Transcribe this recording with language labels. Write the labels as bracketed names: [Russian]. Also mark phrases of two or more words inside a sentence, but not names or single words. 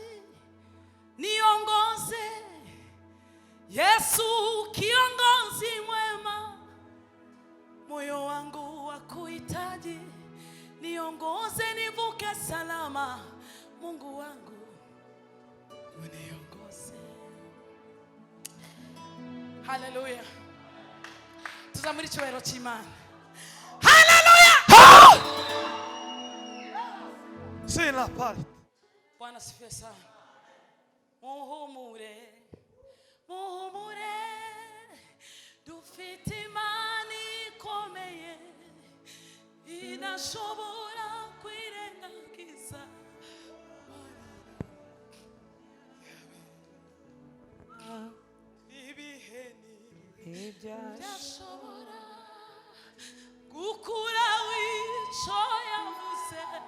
[Swahili] Niongoze, Yesu kiongozi mwema. Moyo wangu wakuhitaji. Niongoze nivuke salama. Mungu wangu uniongoze. Hallelujah. [Kinyarwanda] Tuzamuri cyubahiro cy'Imana. Hallelujah. [Swahili] Sina pale. Bwana sifiwe sana. [Kinyarwanda] Muhumure, muhumure, dufite imani ikomeye, idashobora kwirengagiza. Ibiheni idashobora gukura wico yavuze.